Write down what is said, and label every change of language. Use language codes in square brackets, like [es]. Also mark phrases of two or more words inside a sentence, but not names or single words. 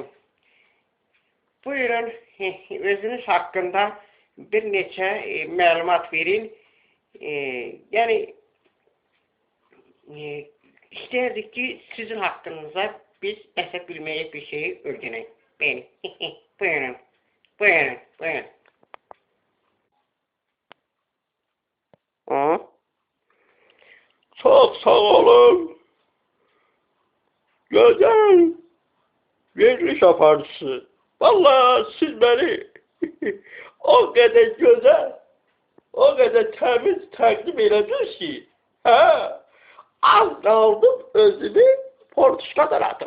[az] Buyurun, özünüz haqqında bir neçə məlumat verin. Yəni, istərdik ki, sizin haqqınıza biz nəsə bilməyə bir şeyi öyrənək. Bəli, buyurun, buyurun, buyurun. [tr] Çok sağ olun. [az] Güzel. Veriliş apartısı. [tr] Vallahi siz beni o kadar güzel, o kadar temiz takdim ediniz ki, az kaldım özümü portuşkadan atıp.